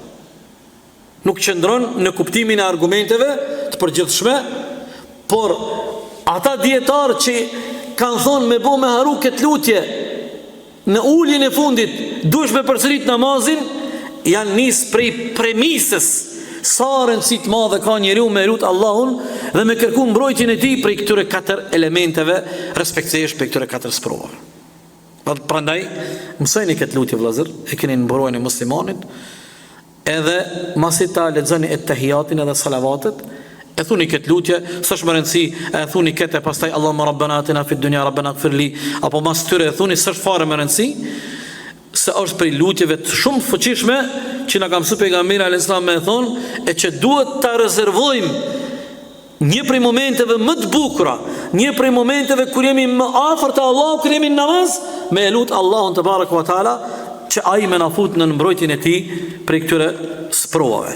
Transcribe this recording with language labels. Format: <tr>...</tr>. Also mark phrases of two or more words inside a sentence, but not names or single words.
<sq>Nuk qëndron në kuptimin e argumenteve të përgjithshme, por ata dietarë që kanë thonë me bë me haru këtë lutje në ullin e fundit duhesh me përsërit namazin, janë nisë prej premisës sa rëndësi të madhe ka njeriu me lut Allahun dhe me kërku mbrojtjen e tij prej këtyre 4 elementeve, respektivisht prej këtyre 4 sprovave. Prandaj mësojeni këtë lutje vëllazër, e keni në mbrojtjen e muslimanit, edhe masi ta lexoni et-tahiyatin edhe salavatet, e thuni këtë lutje, s'është më rëndësi, e thuni këtë pastaj</sq> <ar>اللهم ربنا آتنا في الدنيا ربنا اغفر لي,</ar> <sq>apo mas tyre e thuni, s'është fare më rëndësi, se është prej lutjeve të shumë fuqishme që na ka mësuar pejgamberi</sq> <ar>عليه السلام</ar> <sq>me thonë, e që duhet ta rezervojmë një prej momenteve më të bukura, një prej momenteve kur jemi më afër te Allahu, kur jemi në namaz, me lut Allahun te</sq> <ar>تبارك وتعالى</ar> <sq>që ai më na fut në mbrojtjen e tij prej këtyre sprovave.</sq>